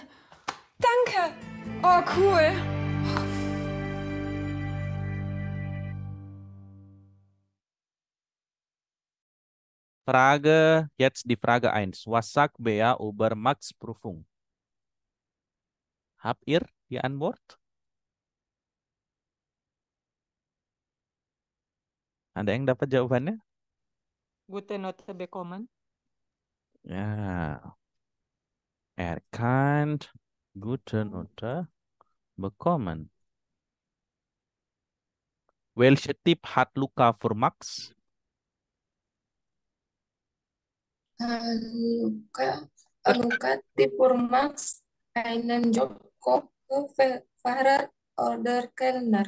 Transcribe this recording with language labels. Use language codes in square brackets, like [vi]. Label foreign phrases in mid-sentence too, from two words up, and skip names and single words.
[de] Danke. Oh, cool. Frage, jetzt die Frage 1. Was sagt Bea über Max Prüfung? Habt ihr die Antwort? [id] Ada yang dapat jawabannya? [de] Gute Note bekommen. Ya. Erkannt. Gute Note bekommen. Welche Tipp hat Luca für Max? Luca tipur Max einen Job für Fahrer oder Kellner.